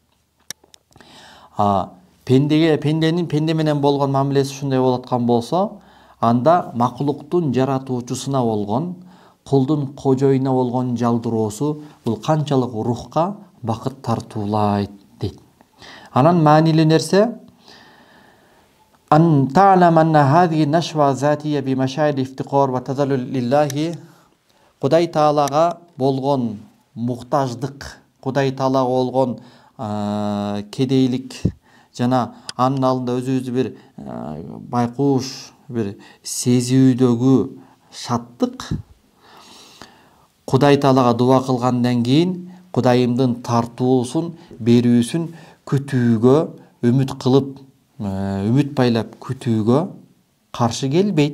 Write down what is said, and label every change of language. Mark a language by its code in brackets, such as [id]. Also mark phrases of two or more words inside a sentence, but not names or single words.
[ky] Пенденин пенде менен болгон мамилеси ушундай болуп аткан болсо, анда макулуктун жаратуучусуна болгон, кулдун кожоюна болгон жалдыроосу бул канчалык рухка бакыт тартуулайт дейт. Анан маанилүү нерсе [ar] أن تعلم أن هذه النشوة الذاتية بمشاعر الافتقار والتذلل لله [ky] Кудай Таалага болгон муктаждык, Кудай Таалага болгон кедейлик жана анын алдында өзүбүздү бир байкуш, бир сезүүдөгү шаттык, Кудай Таалага дуа кылгандан кийин Кудайымдын тартуусун, берүүсүн күтүүгө, үмүт кылып, үмүт байлап күтүүгө каршы келбейт.